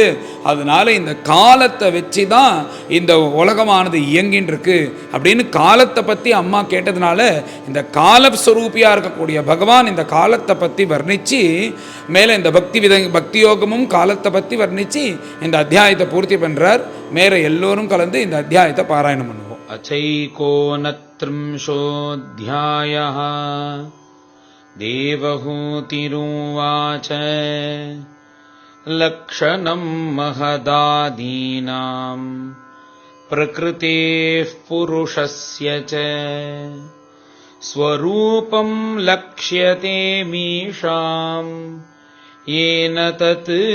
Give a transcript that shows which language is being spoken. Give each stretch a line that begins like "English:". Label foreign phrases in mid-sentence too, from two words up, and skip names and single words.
Tamil: அதனால இந்த காலத்தை வச்சு தான் இந்த உலகமானது இயங்கின்னு இருக்கு அப்படின்னு காலத்தை பற்றி அம்மா கேட்டதுனால இந்த காலஸ்வரூபியாக இருக்கக்கூடிய பகவான் இந்த காலத்தை பற்றி வர்ணிச்சு மேலே இந்த பக்தி யோகமும் காலத்தை பற்றி வர்ணிச்சு இந்த அத்தியாயத்தை பூர்த்தி பண்றார். மேலே எல்லோரும் கலந்து இந்த அத்தியாயத்தை பாராயணம் பண்ணுவோம்.
Sanskrit: அச்சைகோனத்ரிம்சோத்யாயः देवहूतिरुवाच लक्षणं महदादीनां प्रकृतेः पुरुषस्य च स्वरूपं लक्ष्यते मीशां येन तत्